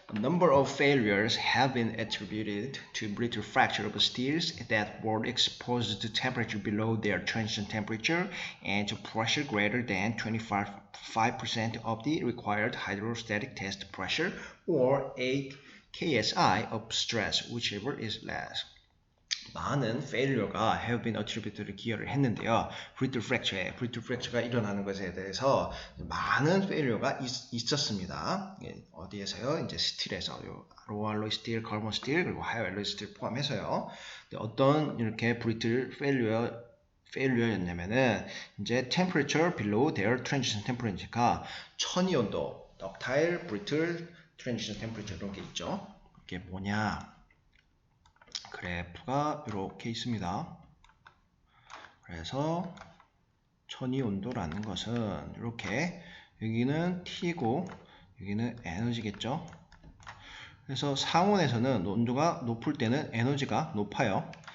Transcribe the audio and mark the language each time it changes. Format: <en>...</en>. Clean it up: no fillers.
<en>A number of failures have been attributed to brittle fracture of steels that were exposed to temperature below their transition temperature and to pressure greater than 25% of the required hydrostatic test pressure or 8 KSI of stress, whichever is less.</en> <ko>많은 failure가</ko> <en>have been attributed</en> <ko>를 기여를 했는데요. brittle fracture가 일어나는 것에 대해서 많은 failure가 있었습니다. 어디에서요? 이제 스틸에서 로우 알로이 스틸, 카본 스틸, 그리고 하이 알로이 스틸 포함해서요. 어떤 이렇게 brittle failure였냐면은 이제</ko> <en>temperature below their transition temperature</en> <ko>가 천이 온도, ductile, brittle, transition temperature 이런 게 있죠. 이게 뭐냐? 그래프가 이렇게 있습니다. 그래서 천이 온도라는 것은 이렇게 여기는 T고 여기는 에너지겠죠. 그래서 상온에서는 온도가 높을 때는 에너지가 높아요.</ko>